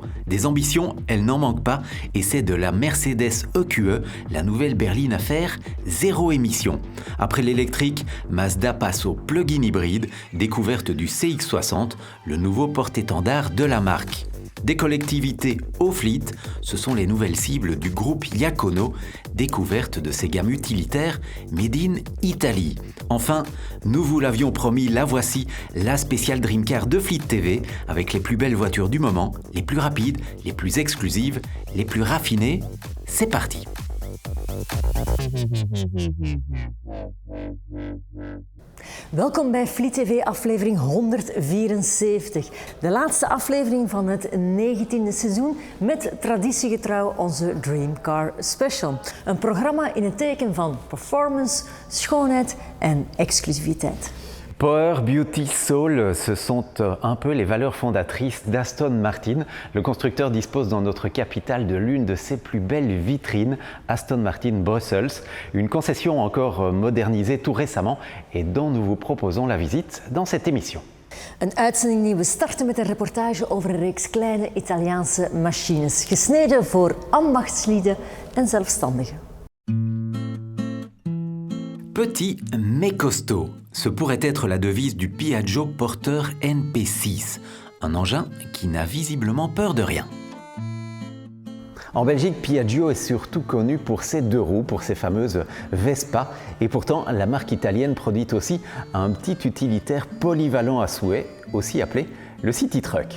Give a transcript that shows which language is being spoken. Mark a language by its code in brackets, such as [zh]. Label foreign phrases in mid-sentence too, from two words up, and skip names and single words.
[fr] Des ambitions, elle n'en manque pas, et c'est de la Mercedes EQE, la nouvelle berline à faire zéro émission. Après l'électrique, Mazda passe au plug-in hybride, découverte du CX-60, le nouveau porte-étendard de la marque. Des collectivités au fleet, ce sont les nouvelles cibles du groupe Iacono, découverte de ces gammes utilitaires [en] made in Italy. [fr] Enfin, nous vous l'avions promis, la voici, la spéciale Dream Car de Fleet TV, avec les plus belles voitures du moment, les plus rapides, les plus exclusives, les plus raffinées. C'est parti! [nl] Welkom bij Fleet TV aflevering 174. De laatste aflevering van het 19e seizoen met traditiegetrouw onze Dream Car Special. Een programma in het teken van performance, schoonheid en exclusiviteit. [en] Power, Beauty, Soul, [fr] ce sont un peu les valeurs fondatrices d'Aston Martin. Le constructeur dispose dans notre capitale de l'une de ses plus belles vitrines, Aston Martin Brussels, une concession encore modernisée tout récemment et dont nous vous proposons la visite dans cette émission. [nl] Een uitzending die we starten met een reportage over een reeks kleine Italiaanse machines, gesneden voor ambachtslieden en zelfstandigen. [fr] Petit mais costaud, ce pourrait être la devise du Piaggio Porter NP6, un engin qui n'a visiblement peur de rien. En Belgique, Piaggio est surtout connu pour ses deux roues, pour ses fameuses Vespa, et pourtant la marque italienne produit aussi un petit utilitaire polyvalent à souhait, aussi appelé le City Truck.